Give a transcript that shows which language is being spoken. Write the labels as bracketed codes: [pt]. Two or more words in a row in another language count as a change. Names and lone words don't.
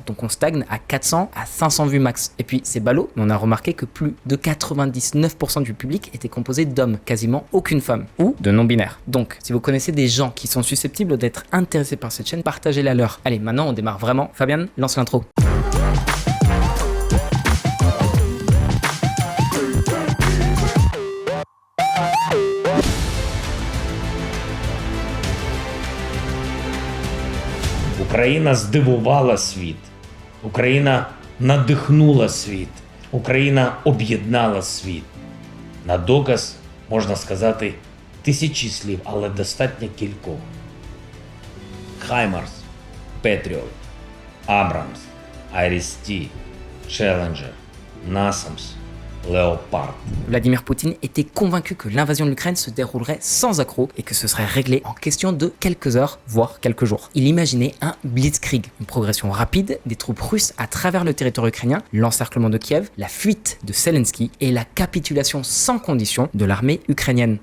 [fr] Donc on stagne à 400 à 500 vues max. Et puis c'est ballot, mais on a remarqué que plus de 99% du public était composé d'hommes, quasiment aucune femme ou de non-binaires. Donc si vous connaissez des gens qui sont susceptibles d'être intéressés par cette chaîne, partagez-la leur. Allez, maintenant on démarre vraiment. Fabien, lance l'intro. [uk] Україна здивувала світ, Україна надихнула світ, Україна об'єднала світ. На доказ можна сказати тисячі слів, але достатньо кількох. Хаймарс, Петріот, Абрамс, Айріс-Ті, Челленджер, Насамс, Léopard. [fr] Vladimir Poutine était convaincu que l'invasion de l'Ukraine se déroulerait sans accroc et que ce serait réglé en question de quelques heures, voire quelques jours. Il imaginait un blitzkrieg, une progression rapide des troupes russes à travers le territoire ukrainien, l'encerclement de Kiev, la fuite de Zelensky et la capitulation sans condition de l'armée ukrainienne.